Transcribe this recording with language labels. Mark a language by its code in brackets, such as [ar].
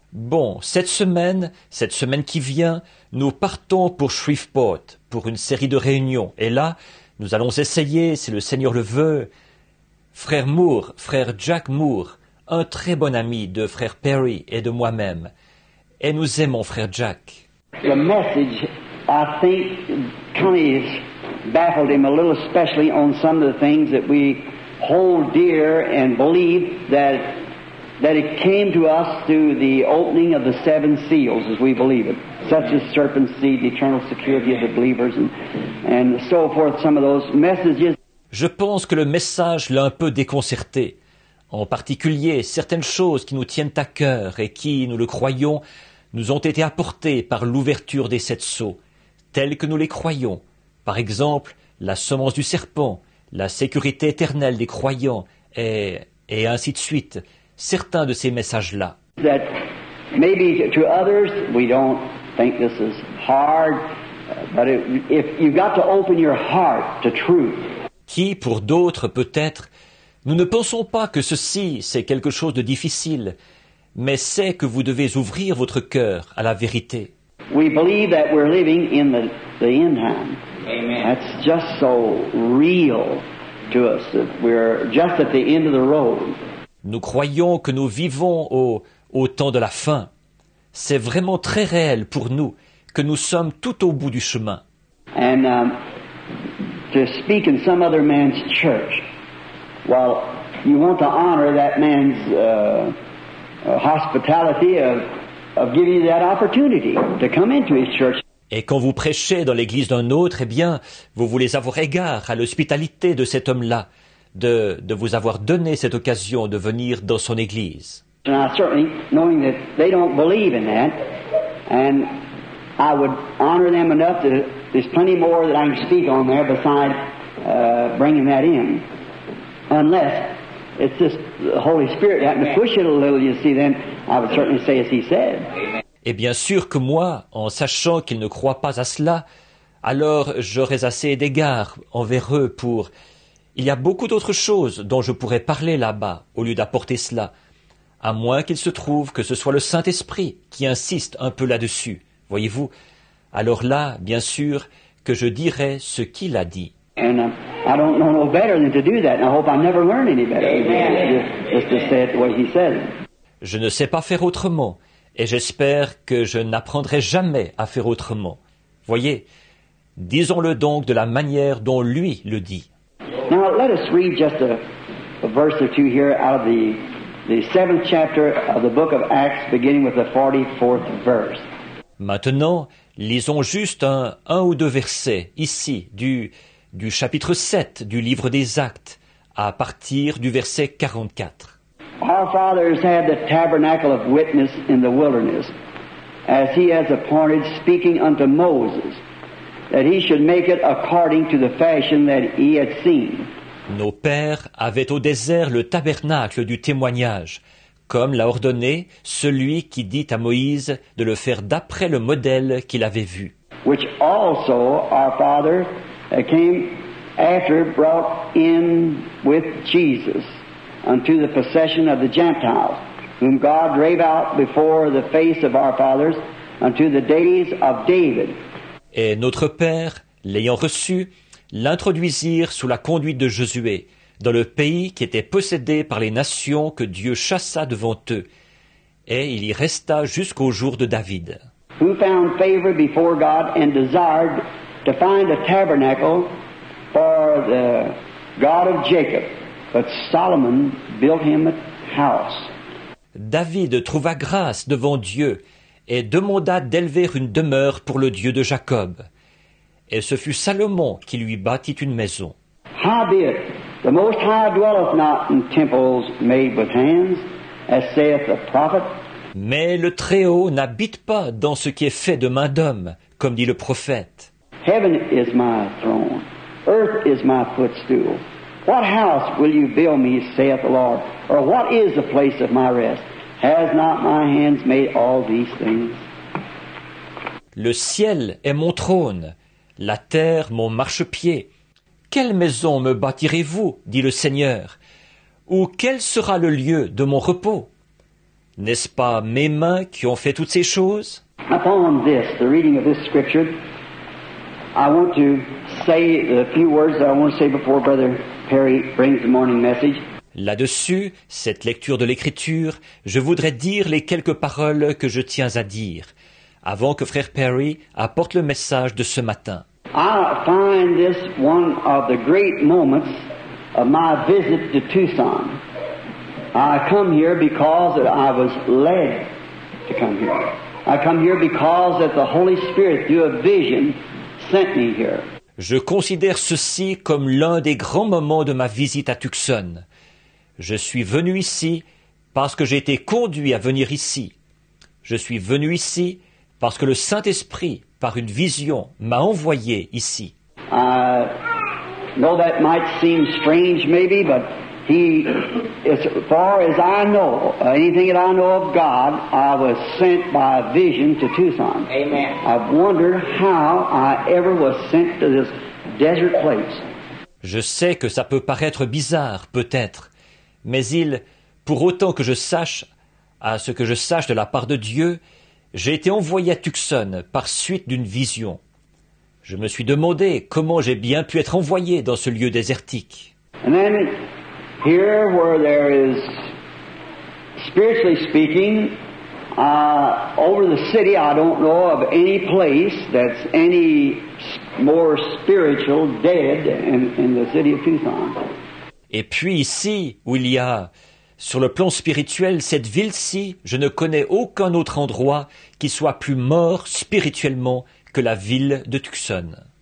[fr] Bon, cette semaine qui vient, nous partons pour Shreveport, pour une série de réunions. Et là, nous allons essayer, si le Seigneur le veut, frère Jack Moore, un très bon ami de frère Perry et de moi-même. Et nous aimons frère Jack. [en] The message, I think, kind of baffled him a little, especially on some of the things that we hold dear and believe that it came to us through the opening of the seven seals, as we believe it, such as serpent's seed, the eternal security of the believers, and so forth, some of those messages. [fr] Je pense que le message l'a un peu déconcerté. En particulier, certaines choses qui nous tiennent à cœur et qui, nous le croyons, nous ont été apportées par l'ouverture des sept sceaux, telles que nous les croyons. Par exemple, la semence du serpent, la sécurité éternelle des croyants, et ainsi de suite. Certains de ces messages-là. [en] That maybe to others we don't think this is hard, but if you've got to open your heart to truth. [fr] Qui, pour d'autres, peut-être, nous ne pensons pas que ceci, c'est quelque chose de difficile, mais c'est que vous devez ouvrir votre cœur à la vérité. [en] We believe that we're living in the end time. Amen. That's just so real to us that we're just at the end of the road. [fr] Nous croyons que nous vivons au temps de la fin. C'est vraiment très réel pour nous que nous sommes tout au bout du chemin. [en] And to speak in some other man's church, well, you want to honor that man's hospitality of giving you that opportunity to come into his church. [fr] Et quand vous prêchez dans l'église d'un autre, eh bien, vous voulez avoir égard à l'hospitalité de cet homme-là, de vous avoir donné cette occasion de venir dans son église. [en] And I certainly, knowing that they don't believe in that, and I would honor them enough that there's plenty more that I can speak on there besides bringing that in. Unless it's just the Holy Spirit having to push it a little, you see, then I would certainly say as he said. [fr] Et bien sûr que moi, en sachant qu'ils ne croient pas à cela, alors j'aurais assez d'égard envers eux pour... Il y a beaucoup d'autres choses dont je pourrais parler là-bas, au lieu d'apporter cela, à moins qu'il se trouve que ce soit le Saint-Esprit qui insiste un peu là-dessus, voyez-vous. Alors là, bien sûr, que je dirai ce qu'il a dit. [en] And I don't know no better than to do that, and I hope I never learn any better. Just to say it the way he said it. [fr] Je ne sais pas faire autrement, et j'espère que je n'apprendrai jamais à faire autrement. Voyez, disons-le donc de la manière dont lui le dit. [en] Now let us read just a verse or two here out of the 7th chapter of the book of Acts, beginning with the 44th verse. [fr] Maintenant, lisons juste un ou deux versets, ici, du chapitre 7 du livre des Actes, à partir du verset 44. [en] Our fathers had the tabernacle of witness in the wilderness, as he has appointed, speaking unto Moses, that he should make it according to the fashion that he had seen. [fr] Nos pères avaient au désert le tabernacle du témoignage, comme l'a ordonné celui qui dit à Moïse de le faire d'après le modèle qu'il avait vu. [en] Which also our father came after brought in with Jesus unto the possession of the Gentiles, whom God drave out before the face of our fathers unto the days of David. [fr] Et notre père, l'ayant reçu, l'introduisirent sous la conduite de Josué, dans le pays qui était possédé par les nations que Dieu chassa devant eux, et il y resta jusqu'au jour de David. [en] Who found favor before God and desired to find a tabernacle for the God of Jacob, but Solomon built him a house. [fr] David trouva grâce devant Dieu et demanda d'élever une demeure pour le Dieu de Jacob. et ce fut Salomon qui lui bâtit une maison. [en] Howbeit, the Most High dwelleth not in temples made with hands, as saith the prophet. [fr] Mais le Très-Haut n'habite pas dans ce qui est fait de main d'homme, comme dit le prophète. [en] Heaven is my throne, earth is my footstool. What house will you build me, saith the Lord? Or what is the place of my rest? Has not my hands made all these things? [fr] Le ciel est mon trône, la terre mon marchepied. Quelle maison me bâtirez-vous, dit le Seigneur, ou quel sera le lieu de mon repos? N'est-ce pas mes mains qui ont fait toutes ces choses? [en] Upon this, the reading of this scripture, I want to say a few words that I want to say before Brother Perry brings the morning message. [fr] Là-dessus, cette lecture de l'Écriture, je voudrais dire les quelques paroles que je tiens à dire, avant que Frère Perry apporte le message de ce matin. [en] I find this one of the great moments of my visit to Tucson. I come here because that I was led to come here. I come here because that the Holy Spirit, through a vision, sent me here. [fr] Je considère ceci comme l'un des grands moments de ma visite à Tucson. Je suis venu ici parce que j'ai été conduit à venir ici. Je suis venu ici parce que le Saint-Esprit, par une vision, m'a envoyé ici. [en] I know that might seem strange maybe, but He, as far as I know, anything that I know of God, I was sent by a vision to Tucson. Amen. I've wondered how I ever was sent to this desert place. [fr] Je sais que ça peut paraître bizarre, peut-être, mais pour autant que je sache, à ce que je sache de la part de Dieu, j'ai été envoyé à Tucson par suite d'une vision. Je me suis demandé comment j'ai bien pu être envoyé dans ce lieu désertique. [en] And then, here where there is, spiritually speaking, over the city, I don't know of any place that's any more spiritual dead in the city of Tucson. [fr] Et puis ici, où il y a, sur le plan spirituel, cette ville-ci, je ne connais aucun autre endroit qui soit plus mort spirituellement que la ville de Tucson.